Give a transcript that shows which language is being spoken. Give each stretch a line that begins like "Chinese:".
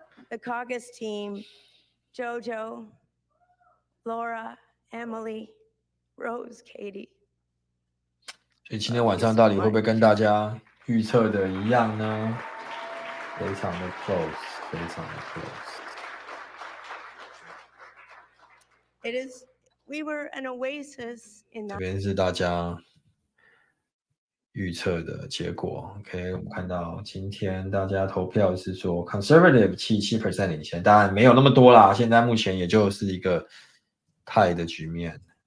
English: The caucus team, Jojo, Laura, Emily, Rose, Katie.
Chinese: 所以今天晚上到底会不会跟大家预测的一样呢？非常的 close， 非常的 close。
English: It is. We were an oasis in that.
Chinese: 这边是大家预测的结果。 OK， 我们看到今天大家投票是说 conservative 77% 领先，当然没有那么多啦，现在目前也就是一个tie的局面。